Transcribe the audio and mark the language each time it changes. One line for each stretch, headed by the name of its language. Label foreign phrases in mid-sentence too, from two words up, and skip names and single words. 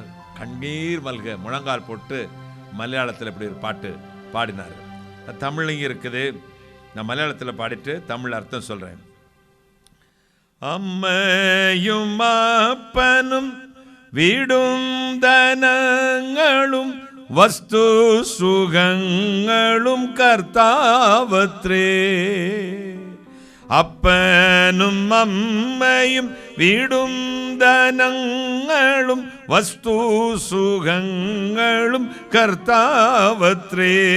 Tamil: கண்ணீர் மல்க முழங்கால் போட்டு மலையாளத்தில் இப்படி ஒரு பாட்டு பாடினார். தமிழ்லையும் இருக்குது, நான் மலையாளத்தில் பாடிட்டு தமிழ் அர்த்தம் சொல்கிறேன்.
Malayalam: അമ്മയും അപ്പനും വീടും ധനങ്ങളും വസ്തു സുഖങ്ങളും കർത്താവത്രേ. അപ്പനും അമ്മയും വീടും ധനങ്ങളും വസ്തു സുഖങ്ങളും കർത്താവത്രേ.